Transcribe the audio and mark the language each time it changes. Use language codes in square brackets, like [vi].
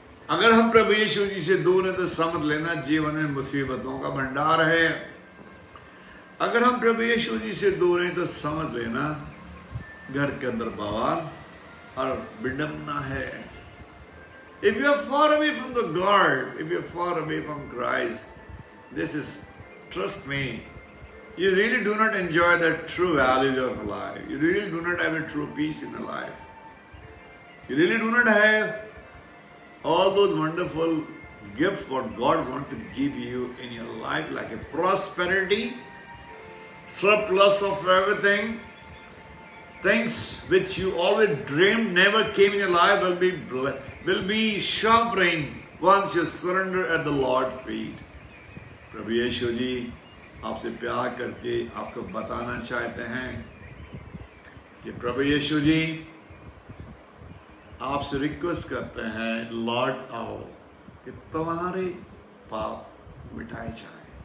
[hi] अगर हम प्रभु यीशु जी से दूर हैं तो समझ लेना जीवन में मुसीबतों का भंडार है। अगर हम प्रभु यीशु जी से दूर हैं तो समझ लेना घर के अंदर बवाल और विडंबना है। [en] If you are far away from the God, if you are far away from Christ, this is, trust me, you really do not enjoy the true values of life. You really do not have a true peace in the life. You really do not have all those wonderful gifts what God wants to give you in your life, like a prosperity, surplus of everything. Things which you always dreamed never came in your life will be showering once you surrender at the Lord's feet. [hi] प्रभु यीशु जी आपसे प्यार करके आपको बताना चाहते हैं कि प्रभु यीशु जी आपसे request करते हैं, लौट आओ कि तुम्हारे पाप मिटाए जाए।